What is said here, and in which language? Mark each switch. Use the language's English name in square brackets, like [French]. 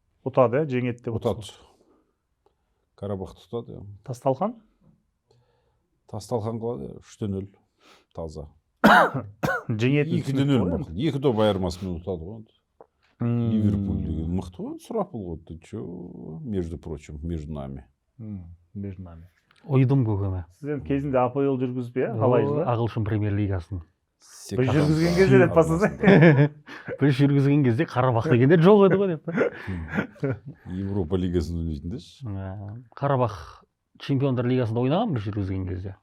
[Kazakh] Ұтады, жеңеді деп ұтады. Қарабақты ұтады. Тасталқан? Тасталқан қалады, 3-0 таза. Жеңеді 2-0 мықты. 2 доп айырмасымен ұтады ғой. Ливерпуль деген мықты ғой, сұрапыл ғой. [Russian] Ты чё, между прочим, между нами. Между нами. [Kazakh] Ойдым көкеме. Сіз енді кезінде АПЛ жүргізбе, қалай жылы? Ағылшын премьер лигасын. Бір жүргізген кезде деп басыз. Бір жүргізген кезде Қарабақ дегенде жоқ еді ғой деп. Европа лигасын ойнайтындаш. Қарабақ чемпиондар лигасында ойнаған бір жүргізген кезде.